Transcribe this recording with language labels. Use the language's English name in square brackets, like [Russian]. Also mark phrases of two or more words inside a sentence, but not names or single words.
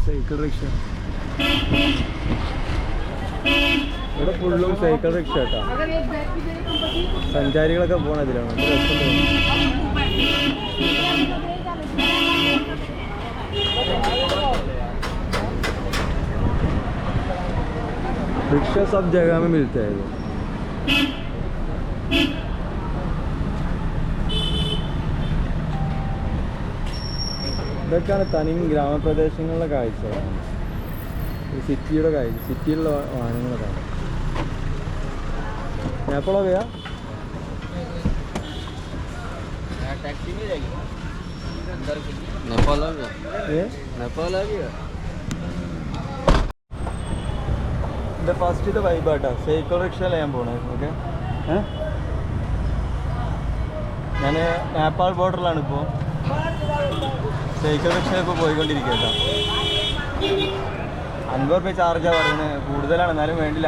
[Malayalam] സൈക്കിൾ റിക്ഷ. ഇവിടെ ഫുള്ളും സൈക്കിൾ റിക്ഷ കേട്ടോ. സഞ്ചാരികളൊക്കെ പോണതിലാണ്. [Hindi] रिक्शा सब जगह में मिलता है. [Malayalam] ഇതൊക്കെയാണ് തനി ഗ്രാമപ്രദേശങ്ങളിലെ കാഴ്ചകളാണ്. സിറ്റിയുടെ കാഴ്ച, സിറ്റിയിലുള്ള വാഹനങ്ങളൊക്കെ. [Hindi] नेपाल हो गया. टैक्सी नहीं जाएगी अंदर की. नेपाल आ गया. ये नेपाल आ गया. [Malayalam] ഇത് ഫസ്റ്റ് വൈബാട്ടാ. സൈക്കിൾ റിക്ഷയിൽ ഞാൻ പോണേ. ഓക്കെ, ഞാൻ നേപ്പാൾ ബോർഡറിലാണ് ഇപ്പോൾ. സൈക്കിൾ റിക്ഷ ഇപ്പോൾ പോയിക്കൊണ്ടിരിക്കുക കേട്ടോ. 50 രൂപ ചാർജാണ് പറയുന്നത്. കൂടുതലാണ്, എന്നാലും വേണ്ടില്ല.